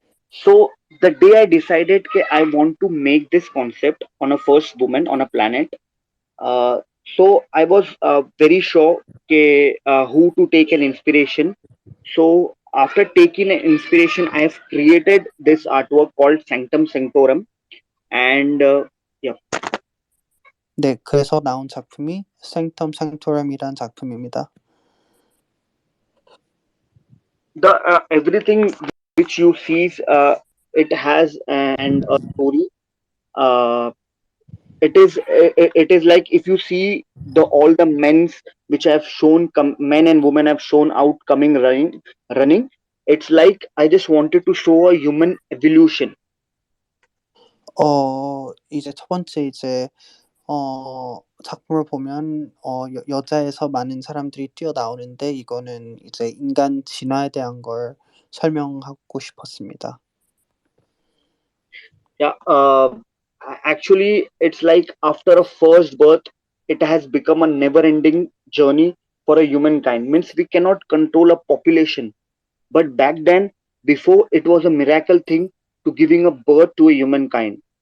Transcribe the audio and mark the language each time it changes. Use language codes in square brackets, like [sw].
[en] So the day I decided I want to make this concept on a first woman on a planet, so I was very sure who to take an inspiration. So after taking an inspiration, I have created this artwork called Sanctum Sanctorum, and yeah. [ko] 네, 그래서 나온 작품이 Sanctum Sanctorum이란 작품입니다. [en] The everything which you see, it has and a story. It is like if you see all the men's which have shown men and women have shown out coming running. It's like I just wanted to show a human evolution. [ko] 이제 첫 번째 이제 작품을 보면 여자에서 많은 사람들이 뛰어나오는데 이거는 이제 인간 진화에 대한 걸 설명하고 싶었습니다. [en] Yeah, actually, it's like after a first birth, it has become a never-ending journey for a humankind. Means we cannot control a population, but back then, before it was a miracle thing to giving a birth to a humankind.